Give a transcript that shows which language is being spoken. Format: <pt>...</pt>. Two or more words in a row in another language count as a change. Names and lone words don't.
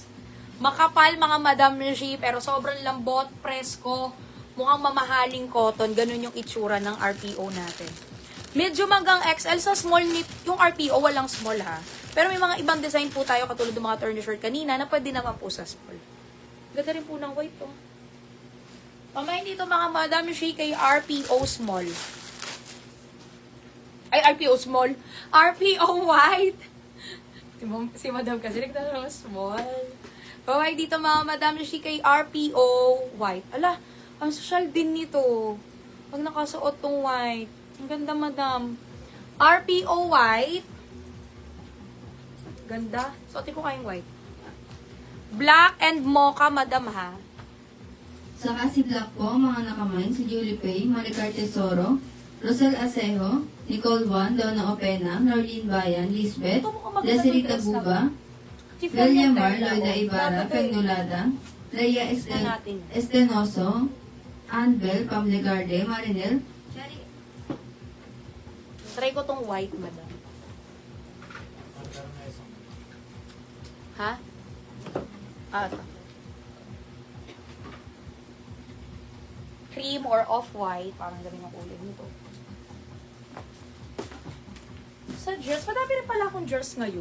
<tl>Makapal, mga Madam Rishi, pero sobrang lambot, presko, mukhang mamahaling cotton. Ganun yung itsura ng RPO natin. Medyo hanggang XL sa small knit. Yung RPO, walang small ha. Pero may mga ibang design po tayo, katulad ng mga turner shirt kanina, na pwede naman po sa small. Ganda rin po ng white to. Pamain dito, mga Madam Rishi, kay RPO small. Ay, RPO small. RPO white. Si Madam kasi nagtanong small. Paway dito, mga Madam Rishi, kay RPO white. Ala, ang social din nito. Pag nakasuot tong white. Ang ganda, Madam. RPO white. Ganda. Suotin ko kayong white.</tl> <en>Black and mocha, Madam, ha?</en> <tl>Saka si Black po, mga nakamain, si Julie Pay, Maricar Tesoro, Rosel Asejo, Nicole Juan, Donna Opena, Norlene Bayan, Lisbeth, Desiree Taguba, William Mar, Loida Ibarra, Pegnolada, Leia Estenoso, Anbel, Pamlegarde, Marinel. Try ko tong white, Madam. Ha?</tl> <en>Ito. Cream or off-white.</en> <tl>Parang galing ang kulay nito. Sa dress, madami rin pala akong dress ngayon.</tl>